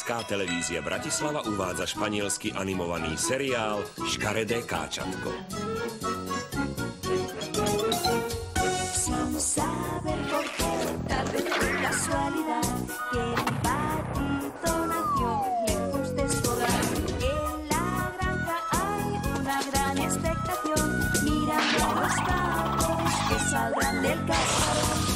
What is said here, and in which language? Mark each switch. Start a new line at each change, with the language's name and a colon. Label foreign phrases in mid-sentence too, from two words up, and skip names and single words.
Slovak: Detská televízia Bratislava uvádza španielsky animovaný seriál Škaredé káčatko.
Spanish: Sin saber por qué, tal vez fue casualidad, que el patito nació lejos de su hogar. En la granja hay una gran expectación, mirando a los patos que saldrán del cascarón.